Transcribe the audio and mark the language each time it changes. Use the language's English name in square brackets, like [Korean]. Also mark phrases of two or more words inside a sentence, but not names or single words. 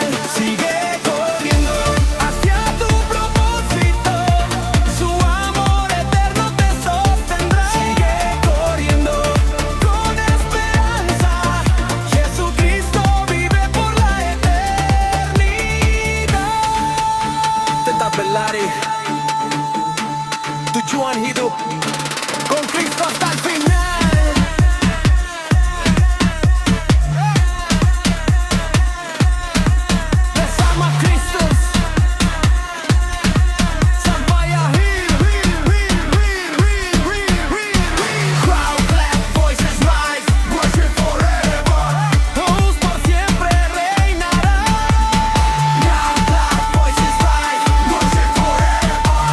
[Spanish] Sigue corriendo hacia tu propósito, su amor eterno te sostendrá. Sigue corriendo con esperanza, Jesucristo vive por la eternidad. [Indonesian] Tetap berlari, tujuan hidup, [Spanish] con Cristo hasta el final. [Indonesian] Bersama Kristus sampai akhir. [English] Crowd clap, voices rise, worship forever. [Spanish] Todos por siempre reinará. [English] Now clap, voices rise, worship forever.